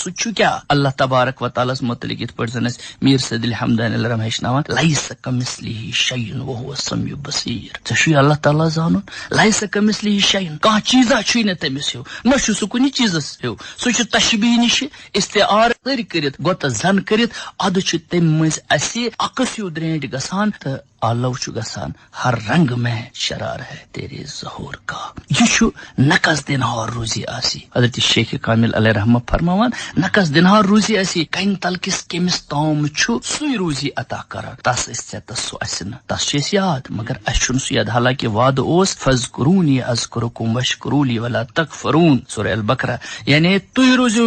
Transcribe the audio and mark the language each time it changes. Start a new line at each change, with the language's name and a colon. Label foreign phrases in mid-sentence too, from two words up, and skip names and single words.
Kashmiri: سُہ چھُ کیٛاہ اللہ تبارک و تعالیٰ ہس متعلق یِتھ پٲٹھۍ زن اسہِ میٖر سعید حمدان الرحم ہیٚچھناوان
Arabic: لیس کمثلہ شیء وہو السمیع البصیر
Kashmiri: ژےٚ چھُے اللہ تعالیٰ زانُن
Arabic: لیس کمثلہ شیء
Kashmiri: کانٛہہ چیٖزا چھُے نہٕ تٔمِس ہیوٗ نہ چھُ سُہ کُنہِ چیٖزس ہیوٗ سُہ چھُ تشبیہ نِش استعار کٔرۍ کٔرِتھ گوٚو زن کٔرِتھ ادٕ چھُ تمہِ مٔنٛزۍ اسہِ عکس ہیوٗ درٛینٛٹۍ گژھان تہٕ آلو چھُ گژھان
Urdu: ہر رنگ میں شرار ہے تیرے ظہور کا یہ
Kashmiri: چھُ نقص دِنہار روزی آسی حضرت شیخ کامل
Arabic: علیہ رحمہ
Kashmiri: فرماوان نقص دِنہار روزی آسی کنہِ تل کس کیمس تام چھُ سُے روزی عطا کران تس أسۍ ژےٚ سُہ اسہِ نہٕ تس چھُ أسۍ یاد مگر اسہِ چھُنہٕ سُہ یاد حالانکہ وعدٕ اوس
Arabic: فذکرونی اذکرکم واشکروا ولا تکفرون
Kashmiri: سورہ البقرہ یعنی تُہۍ روٗزِو